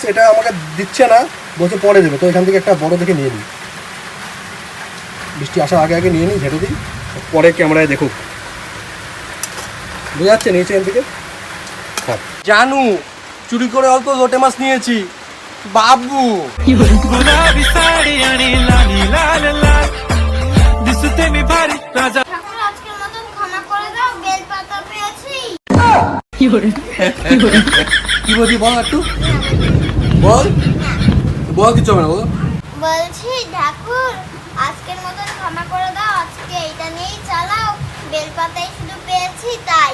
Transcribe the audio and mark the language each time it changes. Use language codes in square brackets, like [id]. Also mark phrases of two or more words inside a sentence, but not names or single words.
[bn] এটা আমাকে দিচ্ছে না, বলছে পরে দেবে, তো এখান থেকে একটা বড় দেখে নিয়ে নিই, বৃষ্টি আসার আগে আগে নিয়ে নিই, ঝেড়ে দিই, পরে ক্যামেরায় দেখুক, বোঝা যাচ্ছে নিয়েছে এখান থেকে। জানু চুরি করে অল্প লোটে মাছ নিয়েছি বাবু। [mr] गुलाबी साडी आणि लाली लाल लाल दिसते मी भारी राजा [bn] ঠাকুর আজকের মতন ক্ষমা করে দাও, বেলপাতা পেয়েছি। কি বলছি বল একটু, বল বল, কিছু হবে না, বলো। বলছি ঠাকুর আজকের মতন ক্ষমা করে দাও, আজকে এইটা নিয়েই চালাও, বেলপাতাই শুধু পেয়েছি তাই,